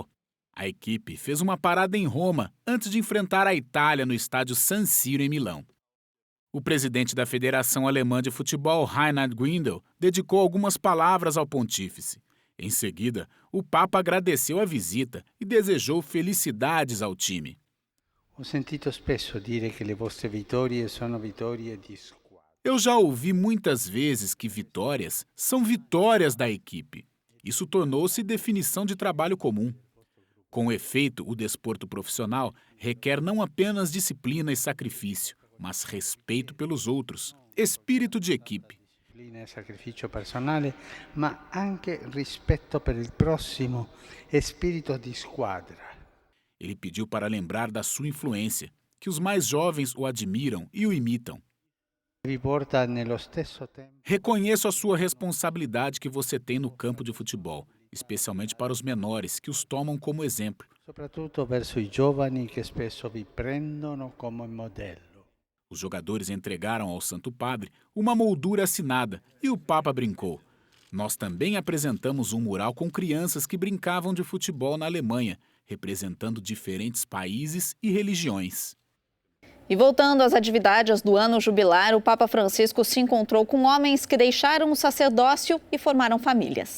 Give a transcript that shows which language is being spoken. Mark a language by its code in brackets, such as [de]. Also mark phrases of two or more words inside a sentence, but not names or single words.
[pt] A equipe fez uma parada em Roma antes de enfrentar a Itália no estádio San Siro, em Milão. O presidente da Federação Alemã de Futebol, Reinhard Grindel, dedicou algumas palavras ao pontífice. Em seguida, o Papa agradeceu a visita e desejou felicidades ao time. [it] Ho sentito spesso dire che le vostre vittorie sono vittorie di squadra. [pt] Eu já ouvi muitas vezes que vitórias são vitórias da equipe. Isso tornou-se definição de trabalho comum. Com efeito, o desporto profissional requer não apenas disciplina e sacrifício, mas respeito pelos outros, espírito de equipe. [it] Disciplina e sacrificio personale, ma anche rispetto per il prossimo e spirito di squadra. [pt] Ele pediu para lembrar da sua influência, que os mais jovens o admiram e o imitam. Reconheço a sua responsabilidade que você tem no campo de futebol, especialmente para os menores, que os tomam como exemplo. [it] Soprattutto verso i giovani che spesso vi prendono come modello. [pt] Os jogadores entregaram ao Santo Padre uma moldura assinada e o Papa brincou. Nós também apresentamos um mural com crianças que brincavam de futebol na Alemanha, representando diferentes países e religiões. E voltando às atividades do ano jubilar, o Papa Francisco se encontrou com homens que deixaram o sacerdócio e formaram famílias.